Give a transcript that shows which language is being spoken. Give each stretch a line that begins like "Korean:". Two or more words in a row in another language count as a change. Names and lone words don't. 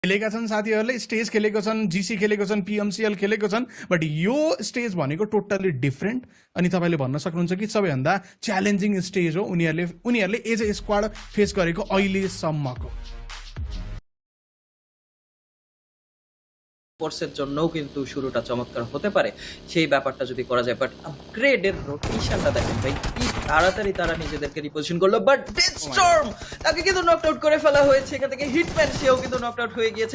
Nepali: खेलेका छन् साथीहरूले, स्टेज खेलेको छन्, जिसी खेलेको छन्, पिएमसिएल खेलेको छन्, बट यो स्टेज भनेको
English: totally different.
Nepali: अनि तपाईँले भन्न सक्नुहुन्छ कि सबैभन्दा
English: challenging stage
Nepali: हो उनीहरूले
English: as a squad face
Nepali: गरेको अहिलेसम्मको।
Bangla: স্পোর্টসের জন্যও কিন্তু শুরুটা চমৎকার হতে পারে সেই ব্যাপারটা যদি করা যায়। বাট আপগ্রেডের রোটেশনটা দেখেন ভাই, কি তাড়াতাড়ি তারা নিজেদেরকে রিপোজিশন করলো। বাট ডেথস্টর্ম তাকে কিন্তু
English: knocked out
Bangla: করে ফেলা হয়েছে। এখান থেকে হিটম্যান সেও কিন্তু
English: knocked out
Bangla: হয়ে গিয়েছে।